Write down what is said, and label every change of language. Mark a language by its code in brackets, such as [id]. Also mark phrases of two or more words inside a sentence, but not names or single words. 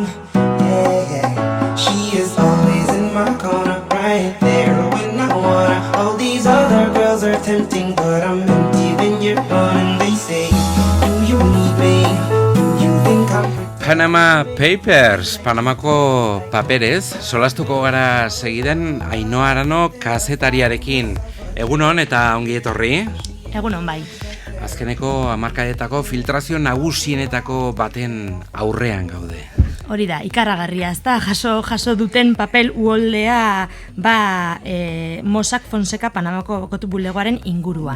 [en] Yeah, yeah. She is always in my corner, right there when I wanna. All these other girls are tempting, but I'm empty when you're gone. And they say, do you need me? Do you think I'm pretty? [eu] Panama Papers, Panamako paperez, solastuko gara segiden Ainhoa Arano kazetariarekin. Egunon eta ongi etorri. Egunon bai. Azkeneko hamarkadetako filtrazio nagusienetako baten aurrean gaude. Hori da, ikaragarria, ezta jaso duten papel uholdea Mossack Fonseca Panamako bokotu bulegoaren inguruan.